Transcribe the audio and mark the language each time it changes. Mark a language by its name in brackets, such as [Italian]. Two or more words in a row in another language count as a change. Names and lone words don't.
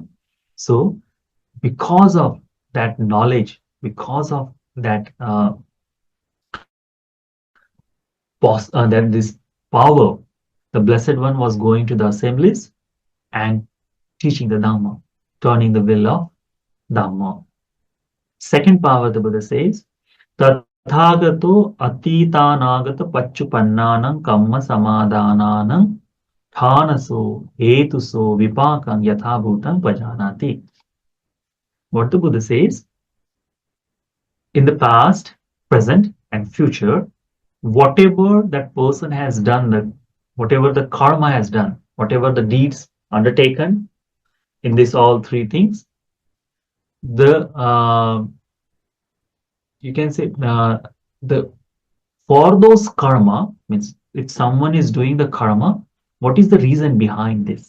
[English] So, because of that knowledge, because of that that this power, the Blessed One was going to the assemblies and teaching the Dhamma, turning the wheel of Dhamma. Second power, the Buddha says, [Pali] Tathagato Atitanagata Pachupannanam Kamma Samadhananam Thanaso Hetuso Vipakam Yathabhutam Pajanati. [English] What the Buddha says, in the past, present, and future, whatever that person has done, whatever the karma has done, whatever the deeds undertaken in this all three things, the you can say the for those karma means if someone is doing the karma, what is the reason behind this?